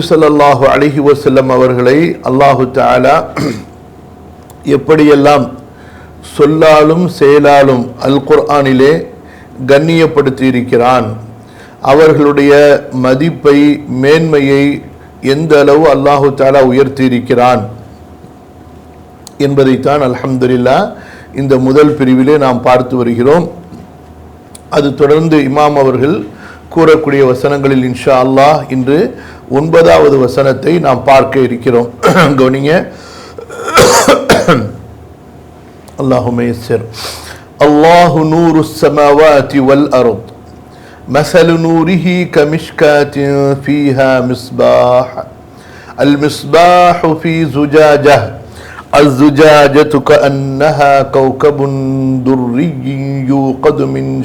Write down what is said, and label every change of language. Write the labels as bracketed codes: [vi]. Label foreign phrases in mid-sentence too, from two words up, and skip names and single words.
[ar] صلى الله عليه وسلم [ta] அவர்களை [ar] الله تعالى [ta] எப்படியெல்லாம் சொல்லாலும் செயலாலும் அல் குர்ஆனிலே கண்ணியப்படுத்தி இருக்கிறான், அவர்களுடைய மதிப்பை மேன்மையை எந்த அளவு [ar] الله تعالى [ta] உயர்த்தி இருக்கிறான் என்பதைத்தான் அல்ஹம்துலில்லாஹ் இந்த முதல் பிரிவிலே நாம் பார்த்து வருகிறோம். அது தொடர்ந்து இமாம் அவர்கள் கூறக்கூடிய வசனங்களில் [ar] إن شاء الله [ta] இன்று 9வது வசனத்தை நாம் பார்க்க இருக்கிறோம். கவனிங்க. [ar] اللهم يسر. الله نور السماوات والأرض مثل نوره كمشكاة فيها مصباح المصباح في زجاجة الزجاجة كأنها كوكب دري يوقد من